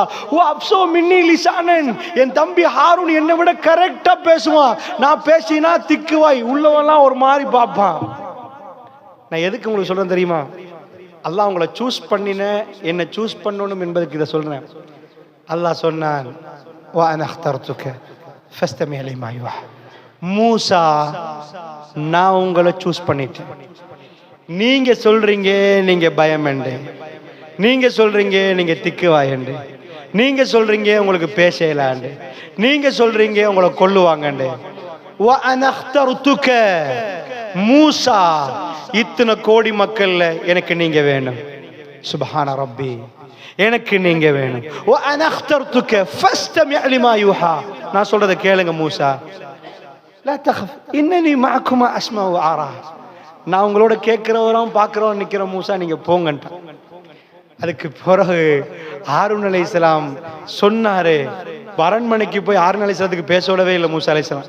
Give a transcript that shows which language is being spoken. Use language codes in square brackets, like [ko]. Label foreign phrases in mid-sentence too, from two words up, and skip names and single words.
[ar] هو أفصح مني لسانا, [ta] என் தம்பி ஹாரூன் என்னை விட கரெக்டா பேசுவான், நான் பேசினா திக்குவாய் உள்ளவெல்லாம் ஒரு மாதிரி பார்ப்பான். நான் எதுக்கு உங்களுக்கு சொல்றேன் தெரியுமா, அல்லாஹ் உங்களை சூஸ் பண்ணின, என்னை சூஸ் பண்ணணும் என்பதுக்கு இதை சொல்றேன். அல்லாஹ் சொன்னான் [ar] وأنا اخترتك فاستمع لما يوحى. [ta] மூசா, நான் உங்களை சூஸ் பண்ணிட்டேன். நீங்க சொல்றீங்க நீங்க பயமண்டு, நீங்க சொல்றீங்க நீங்க திக்குவாயண்டு, நீங்க சொல்றீங்க உங்களுக்கு பேசலாண்டு, நீங்க சொல்றீங்க உங்களை கொல்லுவாங்கண்டு. [ar] وأنا اخترتك [ta] மூசா, இத்தனை கோடி மக்கள்ல எனக்கு நீங்க வேணும். [ar] سبحان ربي, [ta] எனக்கு நீங்க வேணும். [ar] وأنا اخترتك فاستمع لما يوحى. [ta] நான் சொல்றத கேளுங்க மூசா. [ar] لا تخافا إنني معكما أسمع وأرى. [ta] நான் உங்களோட கேட்கிறவரும் பார்க்கிறவரும் நிக்கிற மூசா, நீங்க போங்கன்ட்டான். அதுக்கு பிறகு ஹாரூன் அலைஹிஸ்ஸலாம் சொன்னாரு, அரண்மனைக்கு போய் ஹாரூன் அலைஹிஸ்ஸலாத்துக்கு பேச விடவே இல்லை மூசா அலைஹிஸ்ஸலாம்.